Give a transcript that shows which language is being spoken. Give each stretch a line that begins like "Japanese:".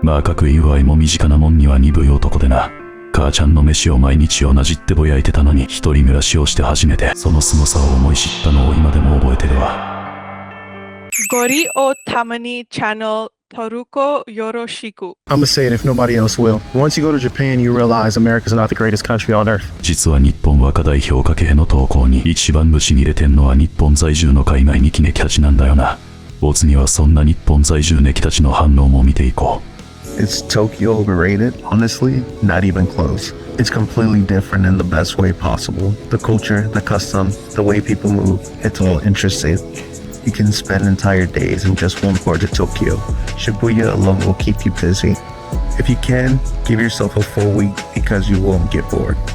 Japanese: まあ各言う愛も身近なもんには鈍い男でな。母ちゃんの飯を毎日同じってぼやいてたのに、一人暮らしをして初めてその凄さを思い知ったのを今でも覚えてるわ。ゴリをたまにチャンネル登録よろしく。
English: I'm gonna say it if nobody else will. Once you go to Japan, you realize America's not the greatest country on earth.
Japanese: 実は日本は過大評価系の投稿に一番ブチに入れてんのは日本在住の海外ニキネキたちなんだよな。お次はそんな日本在住ネキたちの反応も見ていこう。
English: Is Tokyo overrated? Honestly, not even close. It's completely different in the best way possible. The culture, the custom, the way people move, it's all interesting. You can spend entire days in just one part of Tokyo. Shibuya alone will keep you busy. If you can, give yourself a full week because you won't get bored.